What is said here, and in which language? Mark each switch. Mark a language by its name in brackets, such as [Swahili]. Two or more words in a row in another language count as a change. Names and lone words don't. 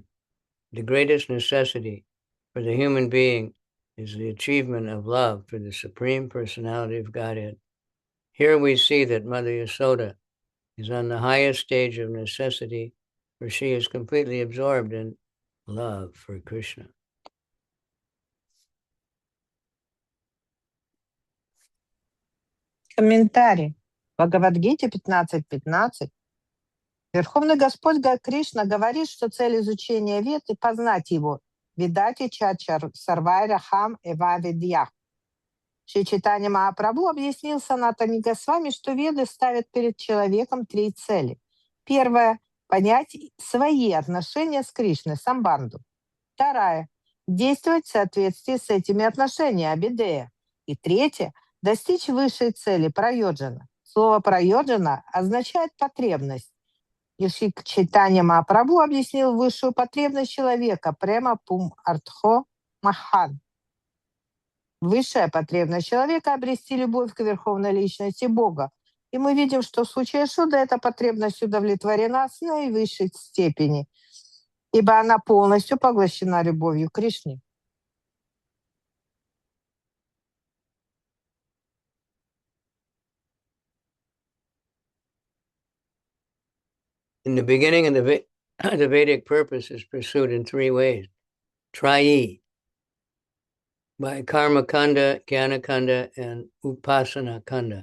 [English] The greatest necessity for the human being is the achievement of love for the Supreme Personality of Godhead. Here we see that Mother Yasoda is on the highest stage of necessity, for she is completely absorbed in love for Krishna. [Russian] Комментарий. В Бхагавадгите 15.15 Верховный Господь Кришна говорит, что цель изучения вед и познать его. [Sanskrit] वेदैः च सर्वैर् अहम् एव वेद्यः. [Russian] Шри Чайтанья Махапрабху объяснил Санатане Госвами, что веды ставят перед человеком три цели. Первое – понять свои отношения с Кришной, самбанду. Вторая – действовать в соответствии с этими отношениями, абидея. И третье – достичь высшей цели, прайоджана. Слово прайоджана означает потребность. И Шри Чайтанья Махапрабху объяснил высшую потребность человека – [Sanskrit] प्रेमा पुम् अर्थो महान्. [Russian] Высшая потребность человека – обрести любовь к Верховной Личности Бога. И мы видим, что в случае Шуда эта потребность удовлетворена с наивысшей степени, ибо она полностью поглощена любовью к Кришне. [English] In the beginning of the Vedic purpose is pursued in three ways. Trayi, by Karma Kanda, Jnana Kanda, and Upasana Kanda.